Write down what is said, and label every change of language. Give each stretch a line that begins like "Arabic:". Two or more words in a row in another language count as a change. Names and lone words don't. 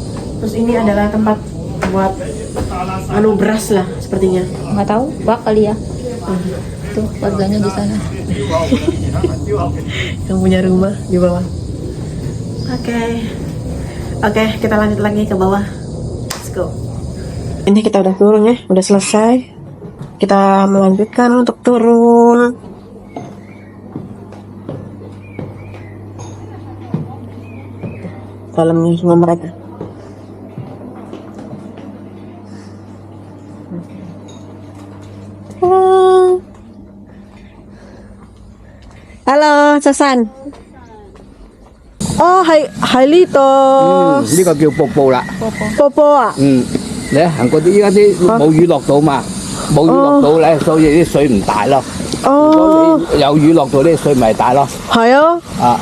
Indonesian: Terus ini adalah tempat buat beras lah sepertinya. Nggak tahu. Bak kali ya. Tuh warganya di sana. Yang punya rumah di bawah. Oke, kita lanjut lagi ke bawah.
English: Let's go.
Indonesian: Ini kita udah turun ya, udah selesai. Kita melanjutkan untuk turun. Dalamnya semua mereka. Halo, Sasan.
Cantonese: Oh,係呢度呢個叫瀑布啦。波波啊！你行嗰啲依家啲冇雨落到嘛，冇雨落到咧，所以啲水唔大咯。如果你有雨落到啲水咪大咯。係啊！啊，